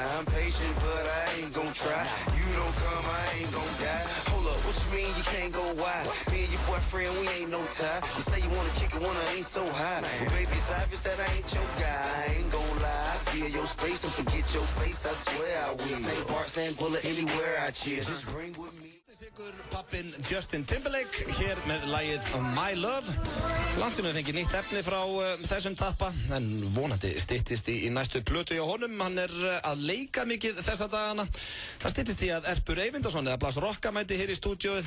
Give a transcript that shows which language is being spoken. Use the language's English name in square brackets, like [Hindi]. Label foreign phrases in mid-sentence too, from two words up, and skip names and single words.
[English] I'm patient, but I ain't gon' try. You don't come, I ain't gon' die. Hold up, what you mean you can't go wide? Me and your boyfriend, we ain't no tie. You say you wanna kick it when I ain't so high. Well, baby, it's obvious that I ain't your guy. I ain't gon' lie. Feel your space and forget your face, I swear I will. Same part, same bullet, anywhere I cheer. Just bring with me. [Icelandic] Sigur pappin Justin Timberlake hér með lagið My Love. Langt sem við fengið nýtt efni frá þessum tappa, en vonandi styttist í næstu plötu hjá honum. Hann að leika mikið þessa dagana. Það styttist í að Erpur Eyvindarsson eða Blas Rokka mæti hér í stúdíóið.